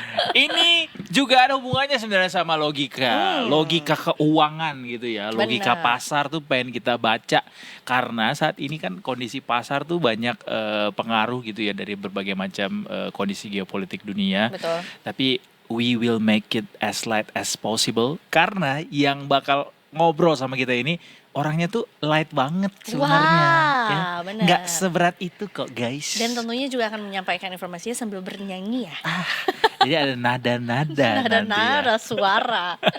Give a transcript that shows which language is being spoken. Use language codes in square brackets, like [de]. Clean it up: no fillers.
[id] Ini juga ada hubungannya sebenarnya sama logika. Logika keuangan gitu ya. Logika Bener. pasar tuh pengen kita baca. Karena saat ini kan kondisi pasar tuh banyak pengaruh gitu ya dari berbagai macam kondisi geopolitik dunia. Betul. Tapi [en] we will make it as light as possible. [id] Karena yang bakal ngobrol sama kita ini orangnya tuh light banget sebenarnya. Ya. Wah, bener. Nggak seberat itu kok guys. Dan tentunya juga akan menyampaikan informasinya sambil bernyanyi ya. Jadi ada nada-nada nanti ya. Nada suara.